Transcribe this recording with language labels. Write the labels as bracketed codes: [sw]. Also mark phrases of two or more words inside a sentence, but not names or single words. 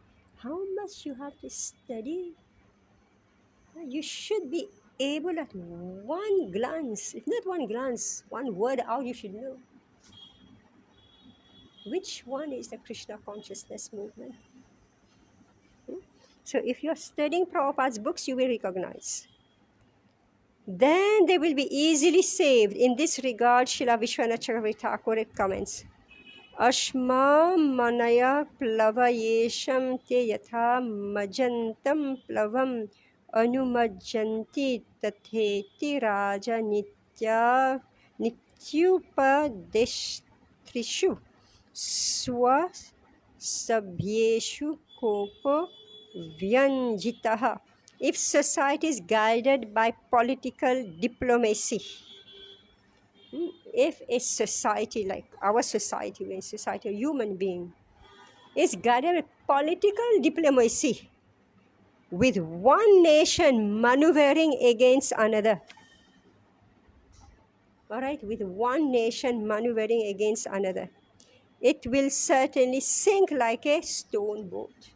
[en] How much you have to study? You should be able at one glance, if not one glance, one word out, you should know which one is the Krishna consciousness movement. So if you're studying Prabhupada's books, you will recognize. Then they will be easily saved. In this regard, Srila Vishwanath Chakravarti Thakur comments, [sa] अश्म मनाय प्लवयेशं ते यथा मज्जन्तं प्लवम् अनुमज्जन्ति तथेति राज नित्य नित्योपदेष्टृषु स्व सभ्येषु कोपो व्यञ्जितः. [en] If society is guided by political diplomacy, if a society like our society, a society, a human being, is guided by political diplomacy with one nation maneuvering against another, all right, with one nation maneuvering against another, it will certainly sink like a stone boat.